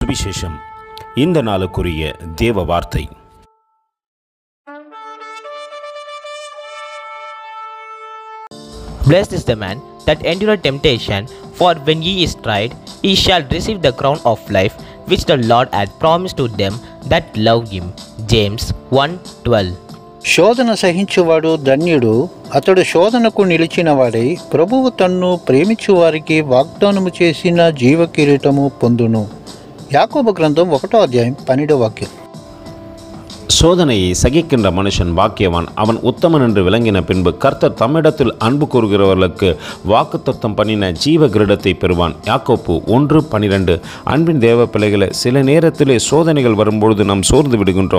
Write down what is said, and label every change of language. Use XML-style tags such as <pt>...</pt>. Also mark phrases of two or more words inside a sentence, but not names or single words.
<ta>சுவிசேஷம். இந்த நாளுக்குரிய தேவ வார்த்தை.</ta> <en>Blessed is the man that endureth temptation, for when he is tried, he shall receive the crown of life, which the Lord hath promised to them that love him. James 1:12.</en> <te>శోధన సహించువాడు ధన్యుడు, అతడు శోధనకు నిలిచినవాడై ప్రభువు తన్ను ప్రేమించు వారికి వాగ్దానము చేసిన జీవ కిరీటము పొందును. యాకోబు గ్రంథం 1వ అధ్యాయం 12వ వాక్యం.</te> <ta>சோதனையை சகிக்கின்ற மனுஷன் பாக்கியவான், அவன் உத்தமன் என்று விளங்கின பின்பு கர்த்தர் தம்மிடத்தில் அன்பு கூறுகிறவர்களுக்கு வாக்குத்தத்தம் பண்ணின ஜீவ கிரீடத்தை பெறுவான். யாக்கோப்பு 1:12. அன்பின் தேவ பிள்ளைகளை, சில நேரத்திலே சோதனைகள் வரும்பொழுது நாம் சோர்ந்து விடுகின்றோம்.</ta>